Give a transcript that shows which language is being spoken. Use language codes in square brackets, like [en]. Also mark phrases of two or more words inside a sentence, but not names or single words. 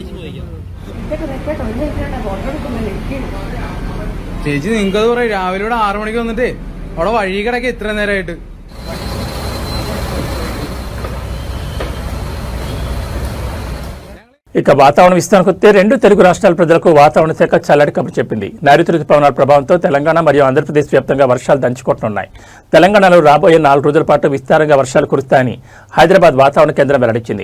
[ml] ചേച്ചി നിങ്ങൾക്കത് പറയും, രാവിലെ ഇവിടെ 6 മണിക്ക് വന്നിട്ട് അവിടെ വഴി കിടക്കെ ഇത്ര നേരമായിട്ട്. [te] ఇక వాతావరణ విస్తరణకు వస్తే 2 తెలుగు రాష్ట్రాల ప్రజలకు వాతావరణ శాఖ చల్లటి కబురు చెప్పింది. నైరుతి రుతుపవనాల ప్రభావంతో తెలంగాణ మరియు ఆంధ్రప్రదేశ్ వ్యాప్తంగా వర్షాలు దంచుకొట్టనున్నాయి. తెలంగాణలో రాబోయే 4 రోజుల పాటు విస్తారంగా వర్షాలు కురుస్తాయని హైదరాబాద్ వాతావరణ కేంద్రం వెల్లడించింది.